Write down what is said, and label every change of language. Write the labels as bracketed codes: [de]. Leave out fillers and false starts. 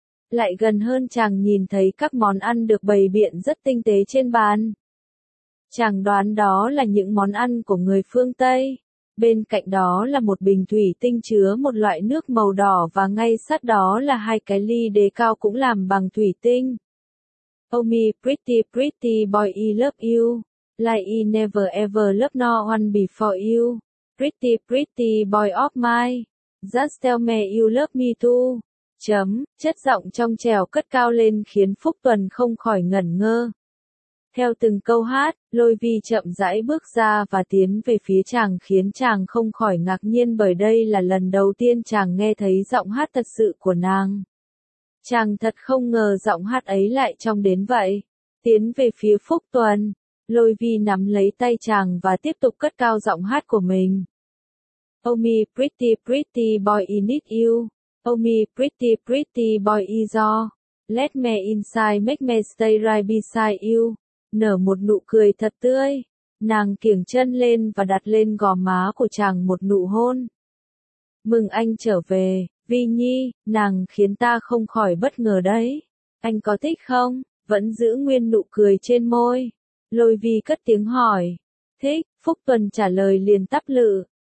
[vi] Lại gần hơn chàng nhìn thấy các món ăn được bày biện rất tinh tế trên bàn. Chàng đoán đó là những món ăn của người phương Tây. Bên cạnh đó là một bình thủy tinh chứa một loại nước màu đỏ và ngay sát đó là hai cái ly đề cao cũng làm bằng thủy tinh. [en] Oh me pretty pretty boy I love you. Like I never ever loved no one before you. Pretty pretty boy of mine. Just tell me you love me too. [vi] Chất giọng trong trèo cất cao lên khiến Phúc Tuần không khỏi ngẩn ngơ. Theo từng câu hát, Lôi Vi chậm rãi bước ra và tiến về phía chàng khiến chàng không khỏi ngạc nhiên bởi đây là lần đầu tiên chàng nghe thấy giọng hát thật sự của nàng. Chàng thật không ngờ giọng hát ấy lại trong đến vậy. Tiến về phía Phúc Tuần, Lôi Vi nắm lấy tay chàng và tiếp tục cất cao giọng hát của mình. [en] Oh me pretty pretty boy I need you. Oh me pretty pretty boy is all. Let me inside make me stay right beside you. [vi] Nở một nụ cười thật tươi. Nàng kiểng chân lên và đặt lên gò má của chàng một nụ hôn. Mừng anh trở về, Vi Nhi, nàng khiến ta không khỏi bất ngờ đấy. Anh có thích không? Vẫn giữ nguyên nụ cười trên môi. Lôi Vi cất tiếng hỏi. Thích, Phúc Tuần trả lời liền tắp lự.